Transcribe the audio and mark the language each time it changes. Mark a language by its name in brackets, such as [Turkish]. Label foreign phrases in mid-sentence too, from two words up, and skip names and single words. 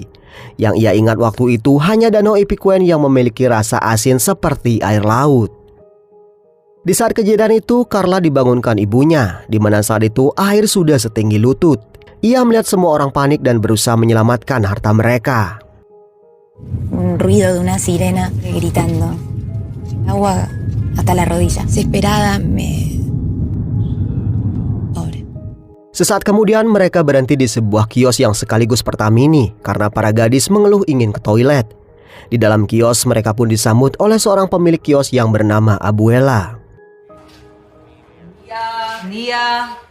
[Indonesian] Yang ia ingat waktu itu hanya danau Epiquen yang memiliki rasa asin seperti air laut. Di saat kejadian itu, Carla dibangunkan ibunya, di mana saat itu air sudah setinggi lutut. Ia melihat semua orang panik dan berusaha menyelamatkan harta mereka. [Spanish] Un ruido de una sirena gritando. Agua hasta la rodilla. Desesperada me... [Indonesian] Sesaat kemudian mereka berhenti di sebuah kios yang sekaligus Pertamini karena para gadis mengeluh ingin ke toilet. Di dalam kios mereka pun disambut oleh seorang pemilik kios yang bernama Abuela. Dia.